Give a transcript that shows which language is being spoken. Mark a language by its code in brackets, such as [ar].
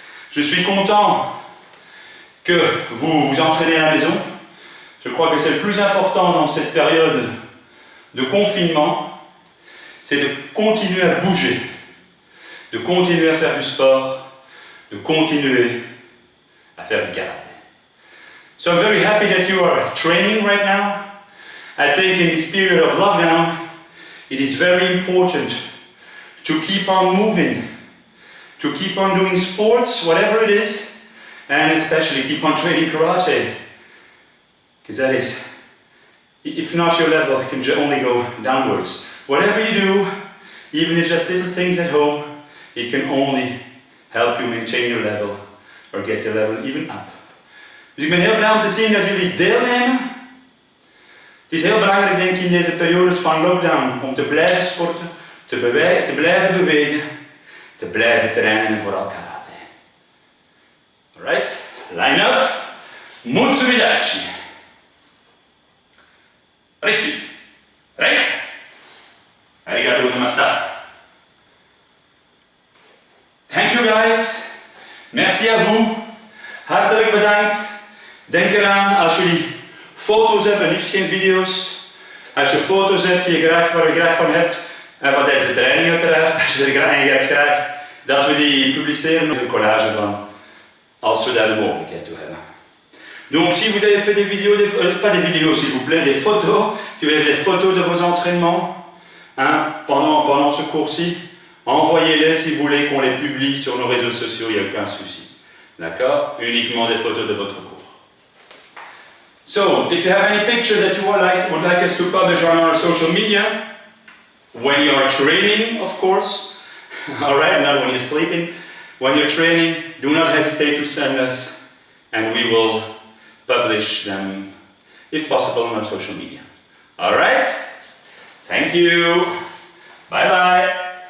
[fr] Je suis content que vous vous entraînez à la maison. Je crois que c'est le plus important dans cette période de confinement. C'est de continuer à bouger, de continuer à faire du sport, de continuer à faire du karaté. [en] So I'm very happy that you are training right now. I think in this period of lockdown, it is very important to keep on moving, to keep on doing sports, whatever it is, and especially keep on training karate. Because that is, if not your level, it can only go downwards. Whatever you do, even if it's just little things at home, it can only help you maintain your level or get your level even up. [nl] Dus ik ben heel blij om te zien dat jullie deelnemen. Het is heel belangrijk, denk ik, in deze periodes van lockdown om te blijven sporten, te blijven bewegen, te blijven trainen en vooral karate. [en] Alright, line up. [ja] Mutsubidachi. Ritsu. Rei. Arigato gozaimashita. [en] Thank you guys. [fr] Merci à vous. [nl] Hartelijk bedankt. Denk eraan als jullie foto's hebben, liefst geen video's. Als je foto's hebt waar je graag van hebt, en van deze training uiteraard, als je er graag in hebt graag, dat we die publiceren op een collage van, als we daar de mogelijkheid toe hebben. [fr] Donc si vous avez fait des vidéos, pas des vidéos s'il vous plaît, des photos, si vous avez des photos de vos entraînements pendant ce cours-ci, envoyez-les si vous voulez qu'on les publie sur nos réseaux sociaux, il n'y a aucun souci. D'accord? Uniquement des photos de votre cours. [en] So, if you have any pictures that you would like us to publish on our social media, when you are training, of course, alright, not when you're sleeping, when you're training, do not hesitate to send us and we will publish them, if possible, on our social media. Alright? Thank you. Bye bye.